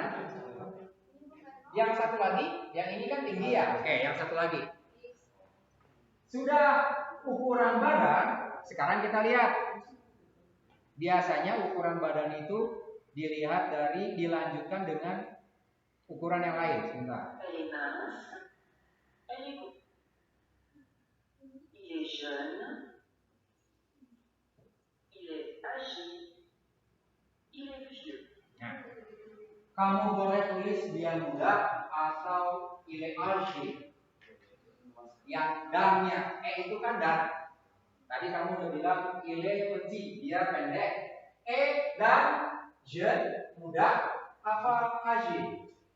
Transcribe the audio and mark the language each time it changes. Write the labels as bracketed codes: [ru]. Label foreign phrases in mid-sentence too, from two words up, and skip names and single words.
[id] Yang satu lagi, yang ini kan tinggi ya. Oke, yang satu lagi. Sudah ukuran badan, sekarang kita lihat. Biasanya ukuran badan itu dilanjutkan dengan ukuran yang lain. Sebentar. [fr] Elle est mince. Elle est courte. Il est jeune. Il est âgé. Il est vieux. [id] Nah, kamu boleh tulis dia muda atau [fr] ile âgé. [id] Yang dannya, itu kan dan. Tadi kamu udah bilang [fr] ile petit, [id] dia pendek. Dan jeune, muda, apa âgé?